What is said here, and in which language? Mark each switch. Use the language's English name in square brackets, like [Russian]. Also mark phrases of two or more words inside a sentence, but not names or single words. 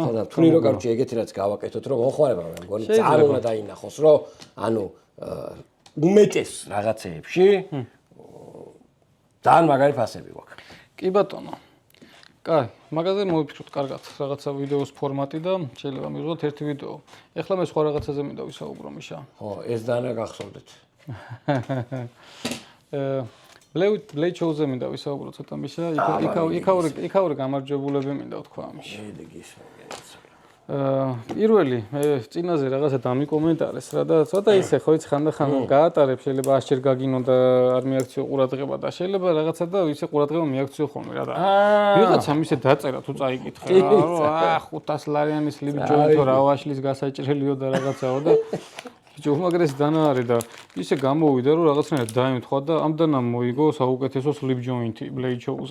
[Georgian] ხო და თვლი რო კარჩი ეგეთი რაც გავაკეთოთ რომ მოხმარება მე მგონი ძალიან უნდა დაინახოს რომ ანუ უმეტეს რაღაცეებში ძალიან მაგარი ფასები გვაქვს. კი ბატონო. კაი, მაგაზე მოვიფიქროთ კარგად, რაღაცა ვიდეოს ფორმატი და შეიძლება მივიღოთ ერთი ვიდეო. ეხლა მე სხვა რაღაცაზე მინდა ვისაუბრო, მიშა. ხო, ეს დანა გახსოვდეთ. [English] Blade show- [Georgian] ზე მინდა ვისაუბრო ცოტა მიშა. იქაური გამარჯვებულები მინდა ვთქვა ამაში. პირველი მე წინაზე რაღაცა დამიკომენტარეს რა და ცოტა ისე ხო იცი ხანდახან გაატარებ შეიძლება 100 ჯერ გაგინო და არ მიაქციო ყურადღება და შეიძლება რაღაცა და ისე ყურადღება მიაქციო ხოლმე რა და ვიღაცამ ისე დაწერა თუ წაიკითხე რა რომ 500 ლარიანის ლიბჯოითო რა ვაშლის გასაჭრელიო და რაღაცაო და ბიჭო უმაგრესი დანა არის და ისე გამოვიდა რომ რაღაცნაირად დაემთხვა და ამდანამ მოიგო საუკეთესო ლიბჯოინტი [English] Blade show- [Georgian] ზე.